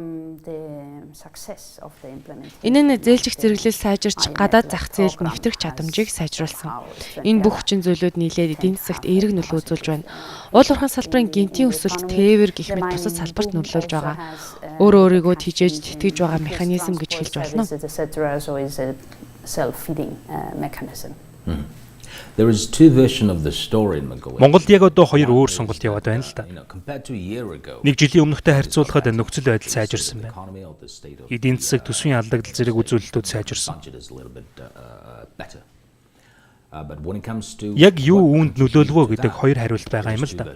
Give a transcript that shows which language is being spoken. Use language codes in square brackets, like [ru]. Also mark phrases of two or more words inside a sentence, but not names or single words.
[mn] Энэ нь зээлжих зэрэглэл сайжирч гадаад зах зээлд нэвтрэх чадамжийг сайжруулсан. Энэ бүх хүчин зүйлүүд нийлээд эдийн засагт эерэг нөлөө үзүүлж байна. Уул уурхайн салбарын гинтийн өсөлт тээвэр гэх мэт бусад салбарт нөлөөлж байгаа. Өөрөө өөрийгөө тижээж тэтгэж байгаа механизм гэж хэлж болно. [en] There is two versions of the story in Mongolia. [mn] Монголд яг одоо хоёр өөр сонголт яваад байна л да. Нэг жилийн өмнөхтэй харьцуулахад нөхцөл байдал сайжирсан байна. Эдийн засаг төсвийн алдагдал зэрэг үзүүлэлтүүд сайжирсан. Яг юу үүнд нөлөөлвөө гэдэг хоёр хариулт байгаа юм л да.